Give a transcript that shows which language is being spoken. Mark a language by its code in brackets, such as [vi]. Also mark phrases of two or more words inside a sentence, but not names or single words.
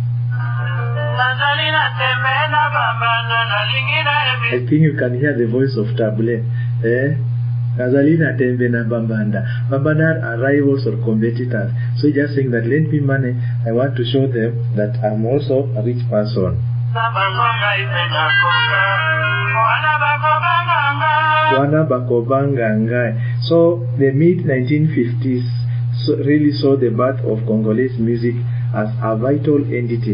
[en] I think you can hear the voice of Table. [ln] Nazalina Tembe na Bambanda. [en] Bambanda are rivals or competitors. So just saying that lend me money, I want to show them that I'm also a rich person. So the mid-1950s really saw the birth of Congolese music as a vital entity.